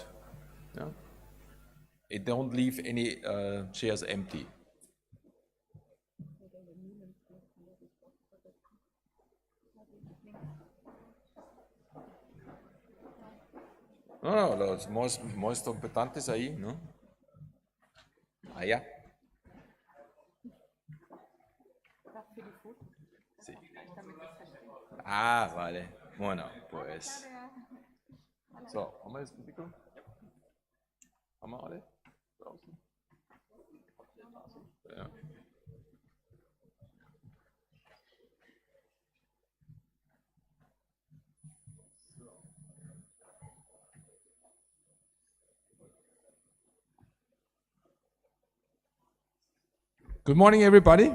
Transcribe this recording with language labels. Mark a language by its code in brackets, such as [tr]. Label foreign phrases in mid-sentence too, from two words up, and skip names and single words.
[en] Yeah? And don't leave any chairs empty. [es] No, los más importantes ahí, ¿no? Allá. Sí. Ah, vale. Bueno, pues. [de] So, haben wir jetzt ein Mikro? Haben wir alle? Draußen? Ja. [en] Good morning, everybody.